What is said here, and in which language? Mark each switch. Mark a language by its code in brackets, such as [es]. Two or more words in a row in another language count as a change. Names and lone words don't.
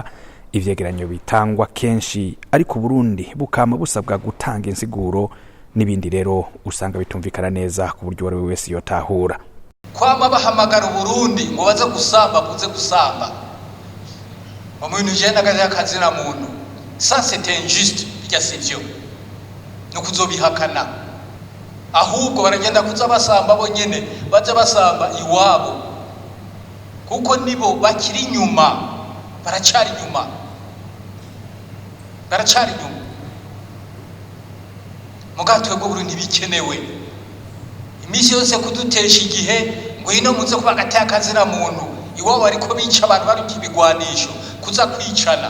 [rn] Ivyegeranyo bitangwa kenshi ariko Burundi bukama busabwa gutanga insiguro n'ibindi, rero usanga bitumvikana neza ku buryo wari wese yotahura. Kwama bahamagara Burundi ngo baze gusamba mu bintu bijanye n'agateka kazina muntu, [fr] ça c'est injuste, [rn] bijya sivyo no kuzobihakana. Ahubwo baragenda kuza basamba bonyene, baza basamba iwabo, kuko nibo bakiri inyuma, baracari inyuma. Mugatwe bwo Burundi bikenewe imisi yose kudutesha igihe ngo ino muze kuba gateka kazina muntu, iwabo ariko bica abantu bari kibigwanisho kuza kwicana.